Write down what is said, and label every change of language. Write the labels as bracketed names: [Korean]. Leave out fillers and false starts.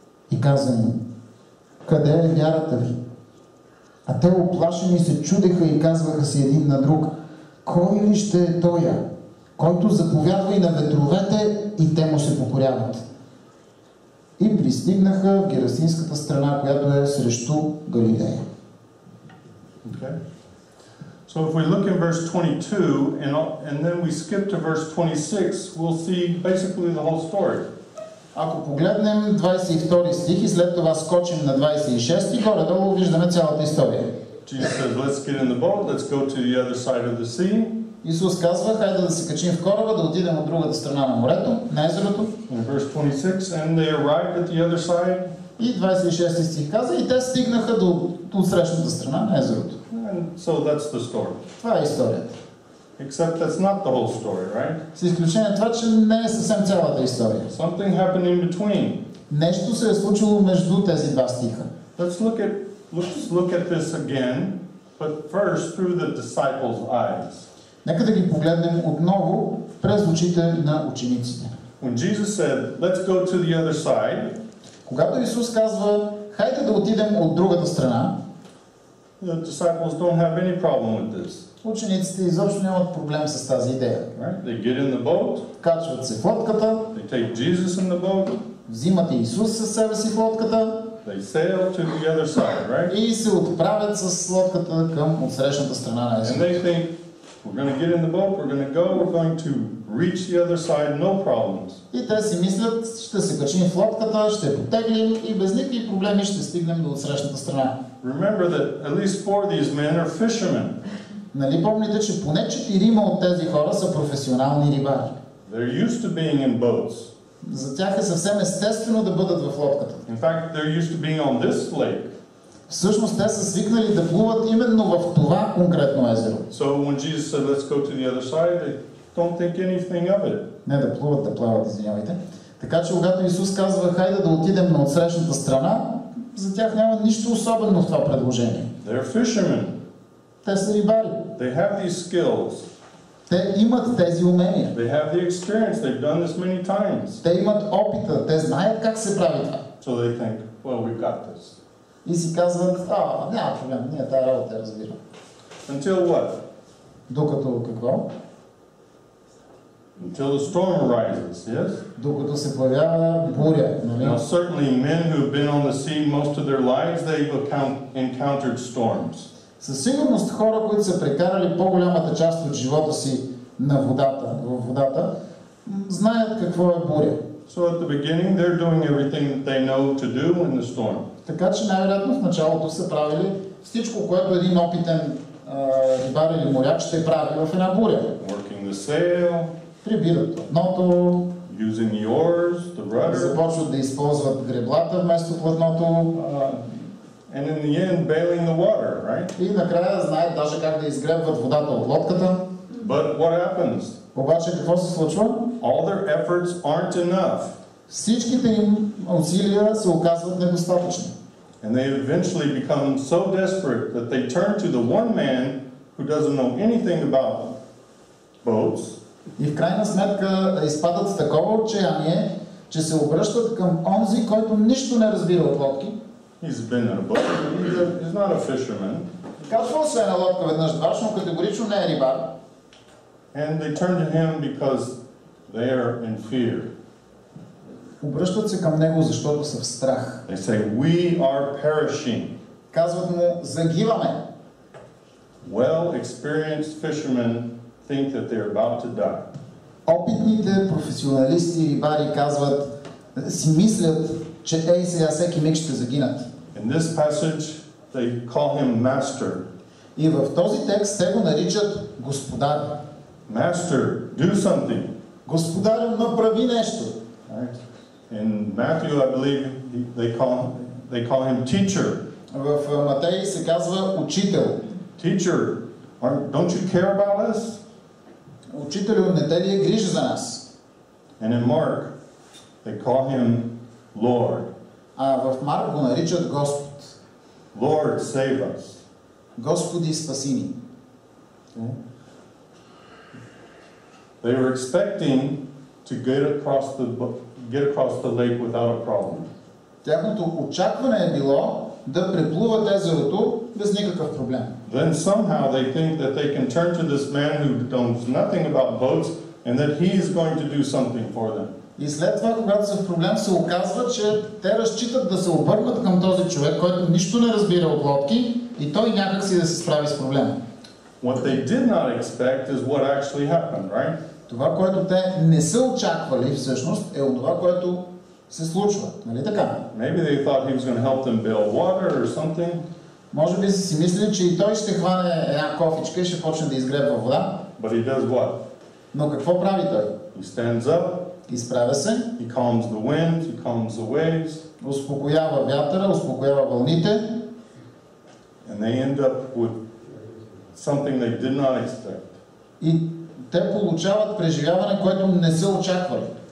[Bulgarian] И каза им: къде е вярата ви? А те оплашени се чудеха и казваха си един на друг: кой ли ще е тоя, който заповядва и на ветровете и те му се покоряват? И пристигнаха в Герасинската страна, която е срещу Галилея. [English] Okay. So if we look in verse 22 and then we skip to verse 26, we'll see basically the whole story. [Bulgarian] Ако погледнем 22 стих и след това скочим на 26, горе-долу виждаме цялата история. [English] Jesus says, let's get in the boat, let's go to the other side of the sea. [Bulgarian] Исус казва: хайде да се качим в кораба, да отидем от другата страна на морето, на езерото. [English] In verse 26, and they arrived at the other side. [Bulgarian] И 26 стих каза: и те стигнаха до срещната страна на езерото. [English] And so that's the story. [Bulgarian] Това е историята. [English] Except that's not the whole story, right? [Bulgarian] С изключение това, че не е съвсем цялата история. [English] Something happened in between. [Bulgarian] Нещо се е случило между тези два стиха. [English] Let's look at this again, but first through the disciples' eyes. [Bulgarian] Нека да ги погледнем отново през очите на учениците. [English] When Jesus said, let's go to the other side, [Bulgarian] когато Исус казва: хайде да отидем от другата страна, [English] the disciples don't have any problem with this. [Bulgarian] Учениците изобщо нямат проблем с тази идея. [English] Right? They get in the boat. [Bulgarian] Качват се в лодката. [English] They take Jesus in the boat. [Bulgarian] Взимат Исус със себе си в лодката. [English] They sail to the other side, right? [Bulgarian] И се отправят с лодката към отсрещната страна на езерото. [English] And they think, we're going to get in the boat, we're going to go, we're going to reach the other side, no problems. [Bulgarian] И те си мислят: ще се качим в лодката, ще потеглим и без никакви проблеми ще стигнем до отсрещната страна. [English] Remember that at least 4 of these men are fishermen. [Bulgarian] Нали помните, че поне 4 от тези хора са професионални рибари? [English] They're used to being in boats. [Bulgarian] За тях е съвсем естествено да бъдат в лодката. [English] In fact, they're used to being on this lake. [Bulgarian] Всъщност те са свикнали да плуват именно в това конкретно езеро. [English] So when Jesus said, let's go to the other side, they don't think anything of it. [Bulgarian] Не да плуват, да плават, извинявайте. Така че когато Исус казва: хайде да отидем на отсрещната страна, за тях няма нищо особено в това предложение. [English] They're fishermen. [Bulgarian] Те са рибари. [English] They have these skills. [Bulgarian] Те имат тези умения. [English] They have the experience. They've done this many times. [Bulgarian] Те имат опита. Те знаят как се прави това. [English] So they think, well, we've got this. [Bulgarian] И си казват: няма проблем, ние тази работа я разбираме. [English] Until what? [Bulgarian] Докато какво? [English] Until the storm arises, yes? [Bulgarian] Докато се появява буря. [English] Now, certainly men who have been on the sea most of their lives, they've encountered storms. [Bulgarian] Със сигурност хора, които са прекарали по-голямата част от живота си на във водата, знаят какво е буря. [English] So at the beginning, they're doing everything that they know to do in the storm. [Bulgarian] Така че най-вероятно в началото са правили всичко, което един опитен рибар или моряк ще прави в една буря. [English] Working the sail, [Bulgarian] Прибират платното, [English] using the oars, the rudder, [Bulgarian] започват да използват греблата вместо платното, [English] and in the end, bailing the water, right? [Bulgarian] и накрая знаят даже как да изгребват водата от лодката. [English] But what happens? [Bulgarian] Обаче какво се случва? [English] All their efforts aren't enough. [Bulgarian] Всичките им усилия се оказват недостатъчни. [English] And they eventually become so desperate that they turn to the one man who doesn't know anything about boats. [Bulgarian] И в крайна сметка изпадат в такова отчаяние, че се обръщат към онзи, който нищо не разбира от лодки. [English] He's been in a boat. He's not a fisherman. [Bulgarian] Качвал се на лодка веднъж-дваш, но категорично не е рибар. [English] And they turn to him because they are in fear. [Bulgarian] Обръщат се към него, защото са в страх. [English] They say, we are perishing. [Bulgarian] Казват му: загиваме. [English] Well-experienced fishermen think that they're about to die. [Bulgarian] Опитните професионалисти рибари казват, си мислят, че сега всеки миг ще загинат. [English] In this passage, they call him master. [Bulgarian] И в този текст те го наричат господар. [English] Master, do something. [Bulgarian] Господарю, направи нещо. [English] Right? In Matthew, I believe they call him teacher. [Bulgarian] В Матей се казва учител. [English] Teacher, don't you care about us? [Bulgarian] Учителю, не те ли е грижа за нас? [English] And in Mark, they call him Lord. [Bulgarian] А в Марк го наричат Господ. [English] Lord, save us. [Bulgarian] Господи, спаси ни. [English] Okay. They were expecting to get across the lake without a problem. [Bulgarian] Тяхното очакване е било да преплуват езерото без никакъв проблем. [English] Then somehow they think that they can turn to this man who knows nothing about boats and that he is going to do something for them. [Bulgarian] И след това, когато са в проблем, се оказва, че те разчитат да се обърнат към този човек, който нищо не разбира от лодки, и той някак си да се справи с проблема. [English] What they did not expect is what actually happened, right? [Bulgarian] Това, което те не са очаквали всъщност, е от това, което се случва. Нали така? [English] Maybe they thought he was going to help them build water or something. [Bulgarian] Може би са си мислили, че и той ще хване една кофичка и ще почне да изгребва вода. [English] But he does what? [Bulgarian] Но какво прави той? [English] He stands up. [Bulgarian] Изправя се. [English] He calms the winds, he calms the waves. [Bulgarian] Успокоява вятъра, успокоява вълните. [English] And they end up with something they did not expect. [Bulgarian] И те получават преживяване, което не са очаквали.